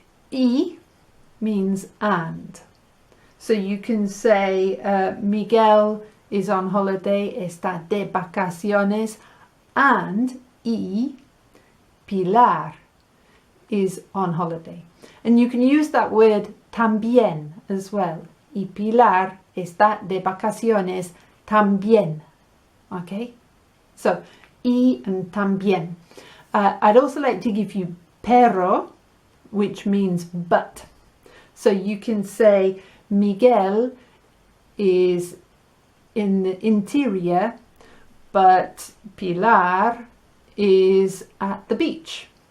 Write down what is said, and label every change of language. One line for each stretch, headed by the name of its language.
English: Y means and. So you can say Miguel is on holiday,
Spanish: está de vacaciones,
English: and Pilar is on holiday. And you can use that word también as well.
Spanish: Y Pilar está de vacaciones también.
English: Okay? So, y and también. I'd also like to give you pero, which means but. So you can say Miguel is in the interior, but Pilar is at the beach.